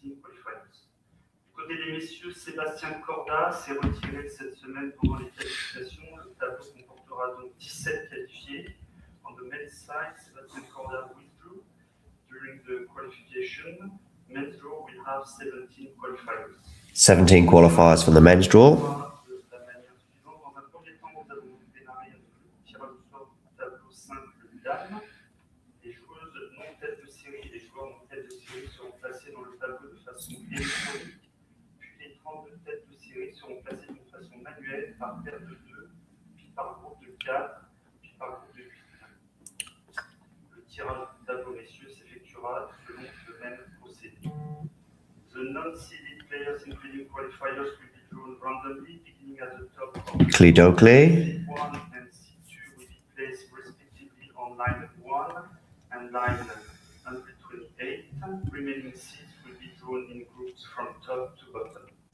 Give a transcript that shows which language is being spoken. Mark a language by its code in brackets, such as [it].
[fr] Du côté des messieurs, Sébastien Corda s'est retiré cette semaine pendant les qualifications. Le tableau comportera donc 17 qualifiés. [en] On the men's side, Sébastien Corda withdrew during the qualification. Men's draw will have 17 qualifiers. 17 qualifiers for the men's draw. [fr] De la manière suivante, dans un premier temps, nous allons démarrer avec le tirage au sort du tableau simple dame. Les joueuses non tête de série et les joueurs non tête de série seront placés dans le tableau de façon électronique. Les 32 têtes de série seront placées de façon manuelle par paire de 2, puis par groupe de 4, puis par groupe de 8. Le tirage du tableau, messieurs, s'effectuera selon le même procédé. [en] The non-seeded players, including qualifiers, will be drawn randomly, beginning at the top of Clean-Oakley. C1 and C2 will be placed respectively on line 1 and line 128. Remaining seeds will be drawn in groups from top to bottom.